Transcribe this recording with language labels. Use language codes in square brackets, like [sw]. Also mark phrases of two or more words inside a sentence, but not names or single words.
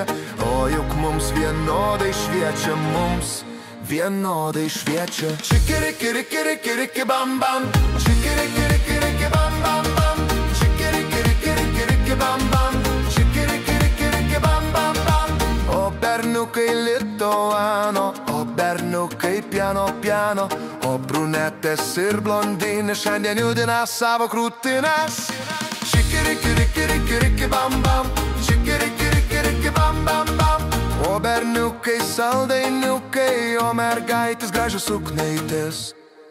[lt] O juk mums vienodai šviečia, mums vienodai šviečia. Čikirikirikiriki bam bam, čikirikirikiriki bam bam bam, čikirikirikiriki bam bam, čikirikirikiriki bam bam bam. O berniukai lituano, o berniukai [it] piano piano, [lt] o brunetės ir blondinės šiandien judina savo krūtines. Čikirikirikiriki bam bam, čikirikirikiriki bam bam bam. O berniukai saldainiukai, o mergaitės gražios suknaitės.